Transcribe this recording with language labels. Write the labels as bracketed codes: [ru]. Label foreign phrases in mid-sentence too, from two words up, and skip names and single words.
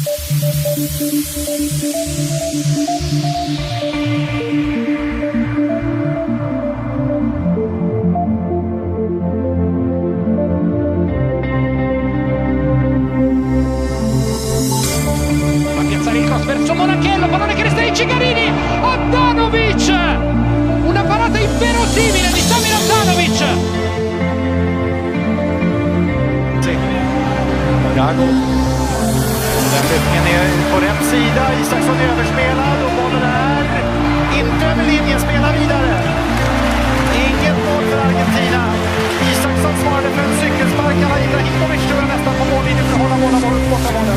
[it] Va a piazzare il cross verso Monachello, pallone che resta in Cigarini, Handanovic, una parata inverosimile di Samir Handanovic. Sì. Gago. [sv] Den löpningen är på rätt sida, Isaksson överspelad och bollen är inte över linjen, spelar vidare. Inget mål för Argentina. Isaksson svarade för en cykelspark, alla Ibrahimovic tror jag nästan på mållinjen för att hålla borta bollen.